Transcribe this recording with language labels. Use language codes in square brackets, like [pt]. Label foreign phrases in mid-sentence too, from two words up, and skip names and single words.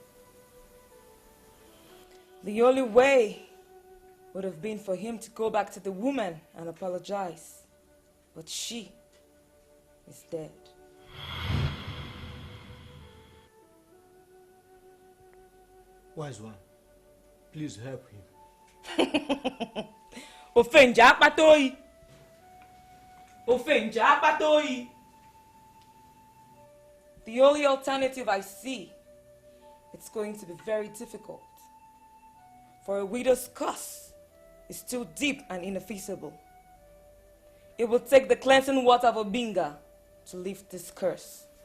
[en] The only way would have been for him to go back to the woman and apologize. But she is dead. Wise one, please help him. Ofenja apatoi. Ofenja apatoi. The only alternative I see, it's going to be very difficult. For a widow's curse is too deep and ineffaceable. It will take the cleansing water of Obinga to lift this curse.